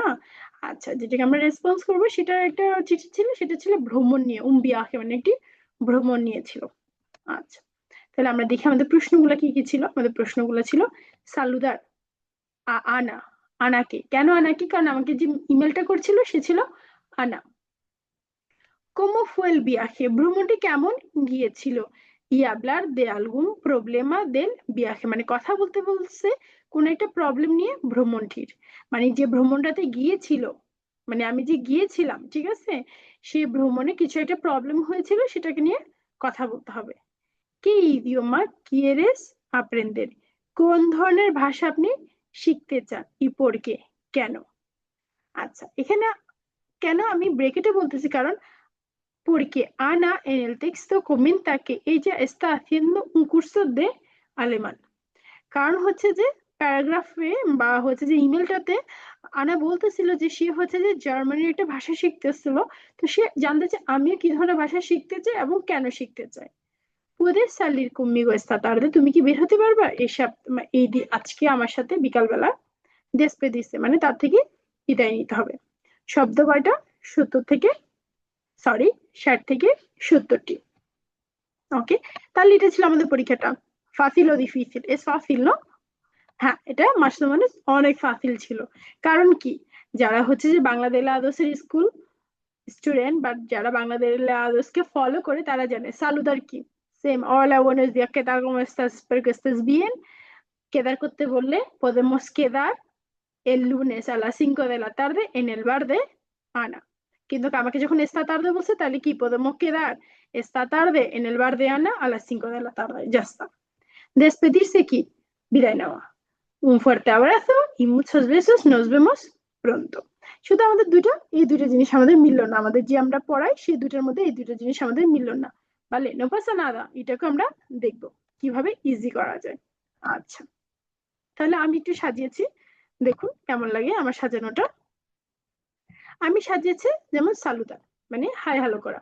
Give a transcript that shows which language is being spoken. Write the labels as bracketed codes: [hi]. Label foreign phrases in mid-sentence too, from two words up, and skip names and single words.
[bn] আচ্ছা, যেটাকে আমরা রেসপন্স করব সেটা একটা চিঠি ছিল, সেটা ছিল ভ্রমণ নিয়ে, উম্বিয়াহে মানে একটি ভ্রমণ নিয়ে ছিল। আচ্ছা, তাহলে আমরা দেখি আমাদের প্রশ্নগুলো কি কি ছিল। আমাদের প্রশ্নগুলো ছিল সালুদার আনা। আনাকে কেন আনাকে, কারণ আমাকে যে ইমেলটা করছিল সে ছিল আনা। [es] Cómo fue el viaje? [bn] ভ্রমণটি কেমন গিয়েছিল? [es] Y hablar de algún problema del viaje, [bn] মানে কথা বলতে বলছে কোন একটা প্রবলেম নিয়ে ভ্রমণটির। মানে যে ভ্রমণটাতে গিয়েছিল, মানে আমি যে গিয়েছিলাম, ঠিক আছে, সেই ভ্রমণে কিছু একটা প্রবলেম হয়েছিল সেটাকে নিয়ে কথা বলতে হবে। [es] qué idioma quieres aprender? [bn] কোন ধরনের ভাষা আপনি শিখতে চান? [es] y por qué [bn] কেন? আচ্ছা, এখানে কেন আমি ব্রেকেটে বলতেছি, কারণ [es] porque Ana en el texto comenta que ella está haciendo un curso de alemán. [bn] কারণ হচ্ছে যে প্যারাগ্রাফে বা হচ্ছে যে ইমেলটাতে আনা বলতেছিল যে সে হচ্ছে যে জার্মানির একটা ভাষা শিখতেছিল। তো সে জানতে চায় আমিও কি ধরনের ভাষা শিখতে চাই এবং কেন শিখতে চাই। [es] puedes salir conmigo esta tarde, [bn] তুমি কি বের হতে পারবা এই আজকে আমার সাথে বিকালবেলা? despedirse মানে তার থেকে বিদায় নিতে হবে। শব্দ কয়টা? 70 থেকে, সরি, 60 থেকে 70টি। ওকে, তাহলে এটা ছিল আমাদের পরীক্ষাটা। [es] fácil o difícil, es fácil no? [bn] হ্যাঁ, এটা মাসলো মানে অনেক ফাসিল ছিল। কারণ কি, যারা হচ্ছে যে বাংলাদেশ আদর্শের স্কুল স্টুডেন্ট বা যারা বাংলাদেশ আদর্শকে ফলো করে তারা জানে সালুদার কি। সেম, [es] hola buenos días, ¿qué tal, cómo estás? Espero que estés bien. Quedar [bn] করতে বললে [es] podemos quedar el lunes a las 5 de la tarde en el bar de Ana. [bn] কিন্তু আমাকে যখন [es] esta tarde [bn] বলছে তাহলে কি [es] podemos quedar esta tarde en el bar de Ana a las 5 de la tarde. Ya está. [bn] Despedirse কি, বিদায় নেওয়া। [es] Un fuerte abrazo y muchos besos, nos vemos pronto. [bn] শুধু আমাদের দুটো, এই দুটো জিনিস আমাদের মিলল না, আমাদের যে আমরা পড়াই সেই দুটোর মধ্যে এই দুটো জিনিস আমাদের মিলল না। বলে [es] no pasa nada, [bn] এটাকে আমরা দেখবো কিভাবে ইজি করা যায়। আচ্ছা, তাহলে আমি একটু সাজিয়েছি, দেখুন কেমন লাগে আমার সাজানোটা। আমি সাজিয়েছি যেমন সালুদার মানে হাই হ্যালো করা।